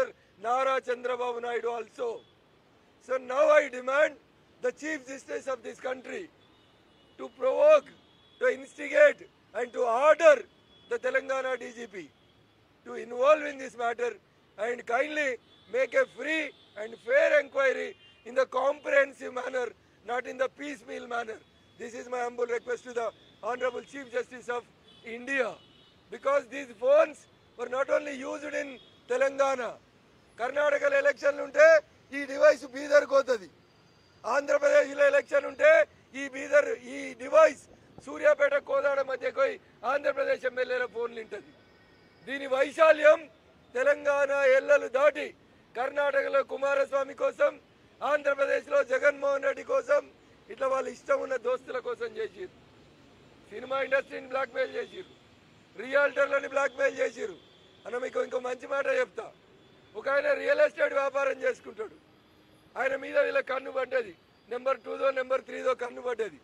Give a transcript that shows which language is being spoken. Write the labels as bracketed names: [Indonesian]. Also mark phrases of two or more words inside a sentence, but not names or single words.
[English] Nara Chandrababu Naidu also. So now I demand the Chief Justice of this country to provoke, to instigate and to order the Telangana DGP to involve in this matter and kindly make a free and fair inquiry in the comprehensive manner, not in the piecemeal manner. This is my humble request to the Honorable Chief Justice of India, because these phones were not only used in Telangana. [Telugu] Karnataka election unte ee device Bidar kotadi. Andhra Pradesh election unte ee device Suryapeta Kodada madhya koi Andhra Pradesh MLA la phone lintadi. Dini vaishalyam Telangana ellalu daati Karnataka Kumaraswamy kosam, Andhra Pradesh lo Jagan Mohan Reddy kosam ఇట్లా వాళ్ళు ఇష్టం ఉన్న దోస్తుల కోసం చేసిరు. సినిమా ఇండస్ట్రీని బ్లాక్మెయిల్ చేసిరు, రియల్టర్లని బ్లాక్మెయిల్ చేసిరు. అన్న మీకు ఇంకో మంచి మాట చెప్తా. ఒక ఆయన రియల్ ఎస్టేట్ వ్యాపారం చేసుకుంటాడు. ఆయన మీద వీళ్ళ కన్ను పడ్డది. నెంబర్ 2దో నెంబర్ 3దో కన్ను పడ్డది.